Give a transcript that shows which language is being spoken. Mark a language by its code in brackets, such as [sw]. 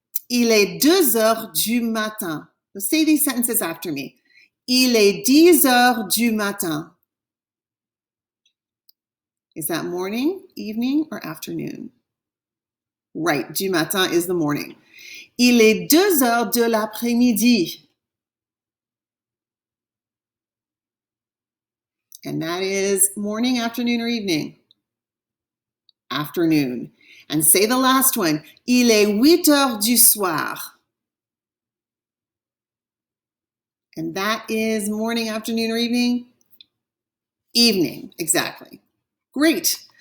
[fr] Il est 2 heures du matin. [en] Let's say these sentences after me. [fr] Il est 10 heures du matin. [en] Is that morning, evening, or afternoon? Right, [fr] du matin [en] is the morning. [fr] Il est 2 heures de l'après-midi. [en] And that is morning, afternoon, or evening? Afternoon. And say the last one. [fr] Il est 8 heures du soir. [en] And that is morning, afternoon, or evening? Evening, exactly. Great.